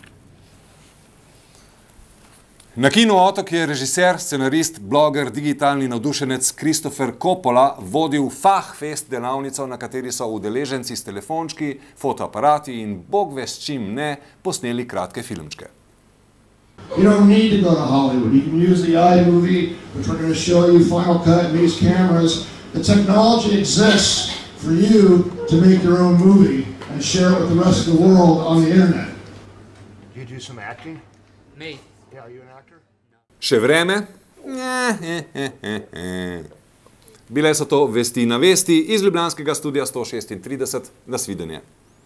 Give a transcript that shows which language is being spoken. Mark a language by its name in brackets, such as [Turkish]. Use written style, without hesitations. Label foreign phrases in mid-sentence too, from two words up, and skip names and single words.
[Slovenian] Na Kinu Otok je režiser, scenarist, bloger, digitalni navdušenec Christopher Coppola vodil Fachfest delavnico, na kateri so udeleženci s telefončki, fotoaparati in bog ve s čim ne posneli kratke filmčke. [English] You don't need to go to Hollywood. You can use the iMovie, which we're going to show you Final Cut and these cameras. The technology exists for you to make your own movie and share it with the rest of the world on the internet. Do you do some acting? Me. Yeah, are you an actor? [Slovenian] Še vreme? Bile so to vesti na vesti iz ljubljanskega studia 136. Nasvidenje.